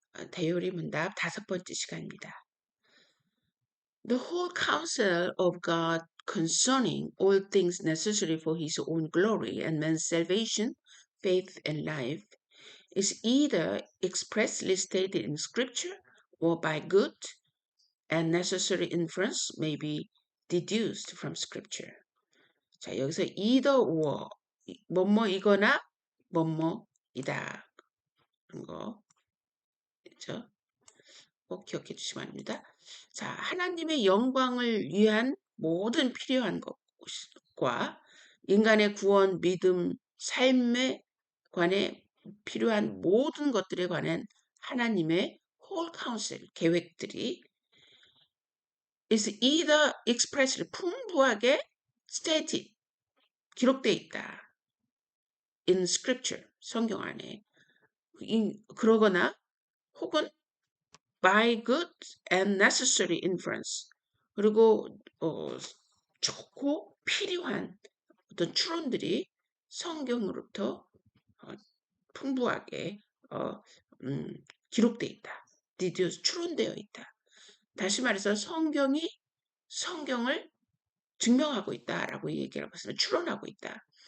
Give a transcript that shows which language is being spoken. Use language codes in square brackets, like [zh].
[ko] 대요리 문답 5번째 시간입니다. [en] The whole counsel of God concerning all things necessary for his own glory and man's salvation, faith, and life is either expressly stated in Scripture or by good and necessary inference may be deduced from Scripture. [ko] 자, 여기서 either or, 뭐뭐이거나 뭐뭐이다. 그런 거, 그렇죠? 꼭 기억해 주시기 바랍니다. 자, 하나님의 영광을 위한 모든 필요한 것과 인간의 구원, 믿음, 삶에 관해 필요한 모든 것들에 관한 하나님의 whole counsel, 계획들이 [en] is either expressly [ko] 풍부하게 [en] stated, [ko] 기록되어 있다. [en] in scripture, [ko] 성경 안에. 그러거나 혹은 [en] by good and necessary inference. [ko] 그리고 좋고 필요한 어떤 추론들이 성경으로부터 풍부하게 기록되어 있다. deduce, 추론되어 있다. 다시 말해서 성경이 성경을 증명하고 있다라고 얘기하고 있습니다. 추론하고 있다.